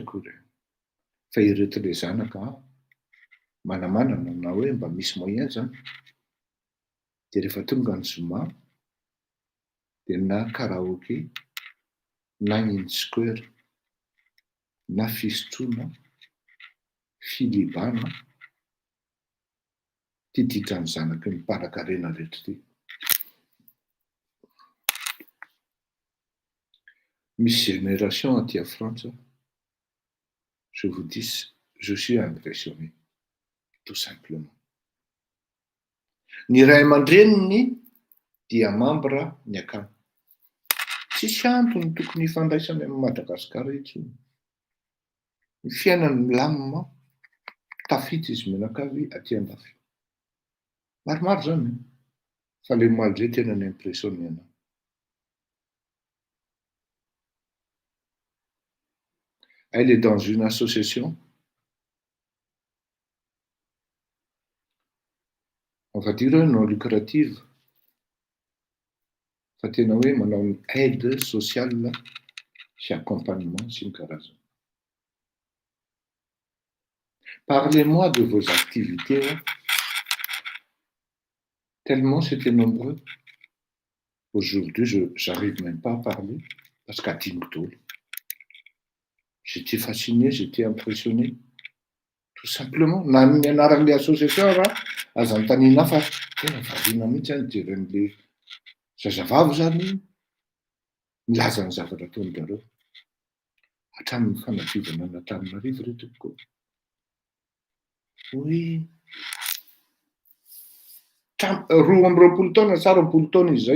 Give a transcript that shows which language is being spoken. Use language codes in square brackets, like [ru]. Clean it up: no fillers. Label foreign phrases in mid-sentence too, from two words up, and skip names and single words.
[mg] kory fa ireto le zanaka manamanana na hoe mba misy moyen zany dia rehefa tonga ny zoma dia na karaoké na in-square na fisotroana filibana tiditra ny zanaky ny mpanakarena rehetra ty. Misy génération aty [fr] à France, je vous dis, je suis impressionné, tout simplement. [mg] Ny ray aman-dreniny dia membre ny akama. Tsisy antony tokony hifandraisany amin'ny Madagasikara intsony. Ny fiainany milamina, tafita izy menakavy aty andafy. Maromaro zany, fa le malgré tena ny impressionné anahy. [fr] Elle est dans une association. On va dire non lucrative. [mg] Fa tena hoe manao ny [fr] aide sociale [mg] sy accompagnement sy ny karazany. [fr] Parlez-moi de vos activités. Tellement c'était nombreux. Aujourd'hui, j'arrive même pas à parler parce qu'à Timotol, j'étais fasciné, j'étais impressionné. Tout simplement. [mg] Na amin'ny anaran'le association raha aza antanina fa tena variana mihitsy any jeren'le zazavavy zany milaza ny zavatra ataon'jareo. Hatramin'ny fanadivana an'Antananarivo reto koa. Oui. 12 taona sa 20 taona izay.